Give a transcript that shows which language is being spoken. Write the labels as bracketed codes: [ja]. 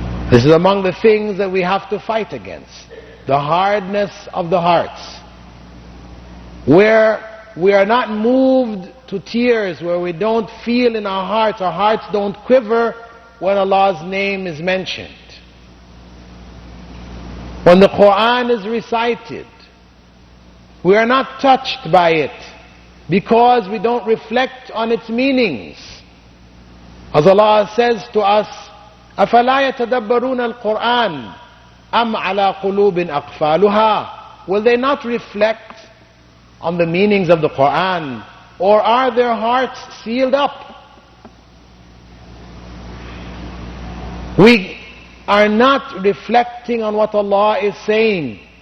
[en] This is among the things that we have to fight against, the hardness of the hearts, where we are not moved to tears, where we don't feel in our hearts don't quiver when Allah's name is mentioned. When the Quran is recited, we are not touched by it because we don't reflect on its meanings. As Allah says to us, [ar] أَفَلَا يَتَدَبَّرُونَ الْقُرْآنَ أَمْ عَلَى قُلُوبٍ أَقْفَالُهَا. [en] Will they not reflect on the meanings of the Quran, or are their hearts sealed up? We are not reflecting on what Allah is saying.